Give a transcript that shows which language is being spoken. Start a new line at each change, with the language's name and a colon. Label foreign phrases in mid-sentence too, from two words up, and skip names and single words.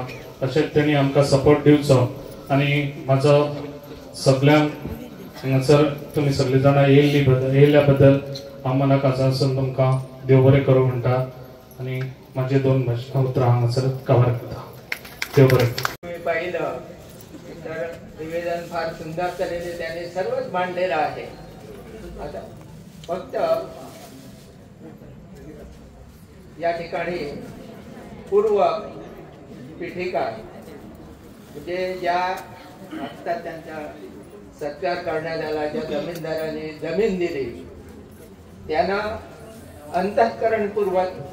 Konkani: अशेंच तेणी आमकां सपोर्ट दिवचो. आनी म्हाजो सगळ्यांक हांगासर तुमी सगळीं जाणां येयल्ल्या बद्दल हांव मनाक आजून तुमकां देव बरें करूं म्हणटा. आनी म्हाजे 2 उतरां हांगासर कवर करता. देव बरें.
Marathi: पाहिलं तर निवेदन फार सुंदर तऱ्हेने त्याने सर्वच मांडलेलं आहे. आता फक्त या ठिकाणी पूर्व पीठिका म्हणजे ज्या आता त्यांचा सत्कार करण्यात आला, ज्या जमीनदाराने जमीन दिली त्यांना अंतःकरणपूर्वक